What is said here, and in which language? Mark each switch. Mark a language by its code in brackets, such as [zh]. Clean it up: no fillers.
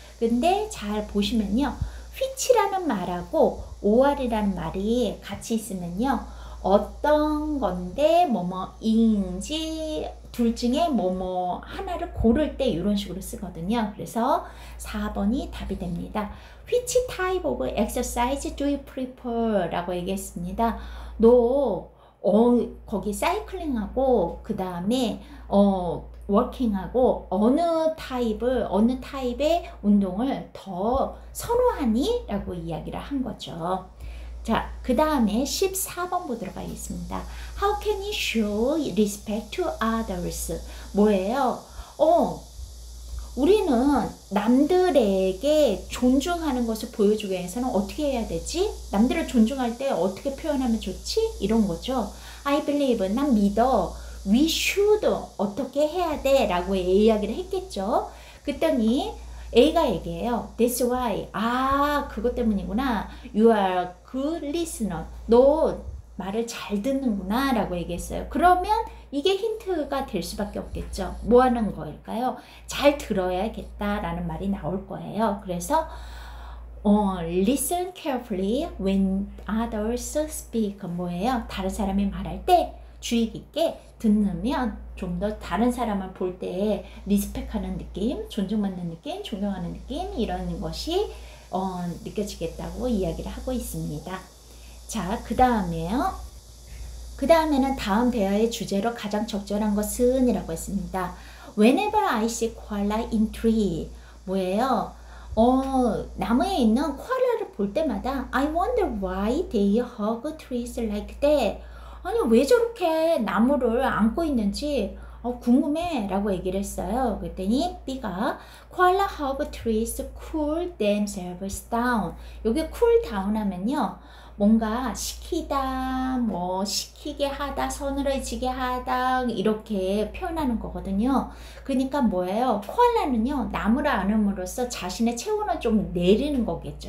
[ko] 근데 잘 보시면요. which라는 말하고 or이라는 말이 같이 있으면요. 어떤 건데 뭐뭐인지 둘 중에 뭐뭐 하나를 고를 때 이런 식으로 쓰거든요. 그래서 4번이 답이 됩니다. [en] Which type of exercise do you prefer? [ko] 라고 얘기했습니다. 너 거기 사이클링하고 그 다음에 워킹하고 어느 타입의 운동을 더 선호하니? 라고 이야기를 한 거죠. 자, 그 다음에 14번 보도록 하겠습니다. [en] How can you show respect to others? [ko] 뭐예요? 우리는 남들에게 존중하는 것을 보여주기 위해서는 어떻게 해야 되지? 남들을 존중할 때 어떻게 표현하면 좋지? 이런 거죠. [en] I believe, [ko] 난 믿어. [en] We should, [ko] 어떻게 해야 돼? 라고 이야기를 했겠죠. 그랬더니 A가 얘기해요. [en] That's why. [ko] 아, 그것 때문이구나. [en] You are good listener. [ko] 너 말을 잘 듣는구나 라고 얘기했어요. 그러면 이게 힌트가 될 수밖에 없겠죠. 뭐 하는 거일까요? 잘 들어야겠다라는 말이 나올 거예요. [en] 그래서 listen carefully when others speak. [ko] 뭐예요? 다른 사람이 말할 때 주의 깊게 듣는 좀 더 다른 사람을 볼 때 리스펙하는 느낌, 존중받는 느낌, 존경하는 느낌 이런 것이 느껴지겠다고 이야기를 하고 있습니다. 자, 그 다음에는 다음 대화의 주제로 가장 적절한 것은 이라고 했습니다. [en] Whenever I see koala in tree. [ko] 뭐예요? 나무에 있는 코알라를 볼 때마다 [en] I wonder why they hug trees like that. [ko] 아니, 왜 저렇게 나무를 안고 있는지 궁금해 라고 얘기를 했어요. 그랬더니 B가 [en] koala hug trees cool themselves down. [ko] 여기 cool down 하면요, 뭔가 식히다, 뭐 식히게 하다, 서늘해지게 하다 이렇게 표현하는 거거든요. 그러니까 뭐예요? 코알라는요, 나무를 안음으로써 자신의 체온을 좀 내리는 거겠죠.